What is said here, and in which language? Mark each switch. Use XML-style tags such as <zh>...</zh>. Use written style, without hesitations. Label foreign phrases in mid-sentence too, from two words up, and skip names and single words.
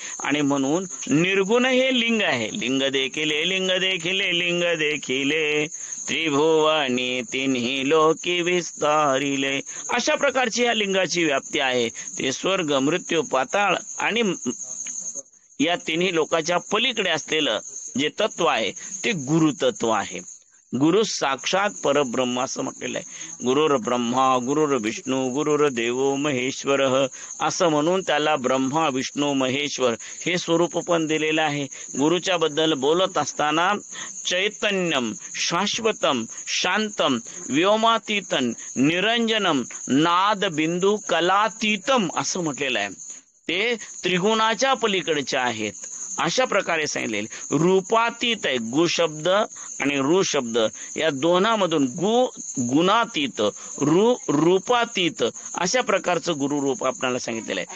<mr>आणि म्हणून निर्गुण हे लिंग आहे. लिंग देखिले, लिंग देखिले, लिंग देखिले, त्रिभुवनी तिन्ही लोकी विस्तारिले. अशा प्रकारची या लिंगाची व्याप्ती आहे. ते स्वर्ग, मृत्यू, पाताळ आणि या तिन्ही लोकांच्या पलीकडे असलेलं जे तत्व आहे ते गुरु तत्व आहे.</mr> <sa>गुरु साक्षात परब्रह्म</sa> <mr>असं म्हटलेलं आहे.</mr> <sa>गुरुर ब्रह्मा गुरुर विष्णू गुरुर देवो महेश्वर</sa> <mr>असं म्हणून त्याला ब्रह्मा, विष्णू, महेश्वर हे स्वरूप पण दिलेलं आहे. गुरुच्या बद्दल बोलत असताना</mr> <sa>चैतन्यम, शाश्वतम, शांतम, व्योमातीतम, निरंजनम, नाद बिंदू कलातीतम</sa> <mr>असं म्हटलेलं आहे. ते त्रिगुणाच्या पलीकडचे आहेत अशा प्रकारे सांगितलेले. रूपातीत आहे. गु शब्द आणि रू शब्द या दोन्हामधून गु गुणातीत, रू रूपातीत अशा प्रकारचं गुरु रूप आपल्याला सांगितलेलं आहे.</mr>